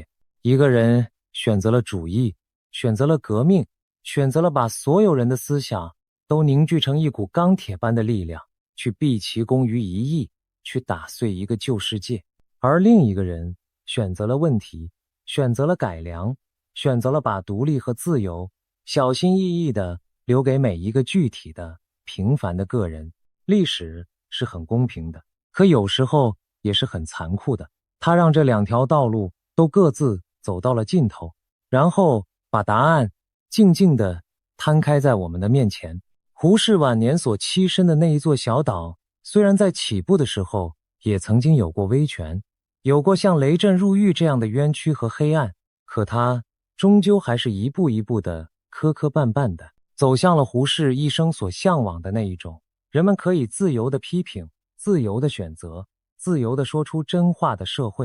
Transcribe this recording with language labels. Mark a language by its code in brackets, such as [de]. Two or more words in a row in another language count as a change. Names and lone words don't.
[zh] 一個人選擇了主義，選擇了革命，選擇了把所有人的思想都凝聚成一股鋼鐵般的力量，去畢其功於一役，去打碎一個舊世界。而另一個人選擇了問題，選擇了改良，選擇了把獨立和自由小心翼翼地留給每一個具體的平凡的個人。歷史是很公平的，可有時候也是很残酷的。它讓這两條道路都各自走到了盡頭，然後把答案靜靜地攤開在我們的面前。胡適晚年所棲身的那一座小島，雖然在起步的時候也曾經有過威權，有過像雷震入獄這樣的冤屈和黑暗，可它終究還是一步一步的磕磕絆絆的走向了胡適一生所向往的那一種人們可以自由的批評、自由的選擇、自由的說出真話的社會。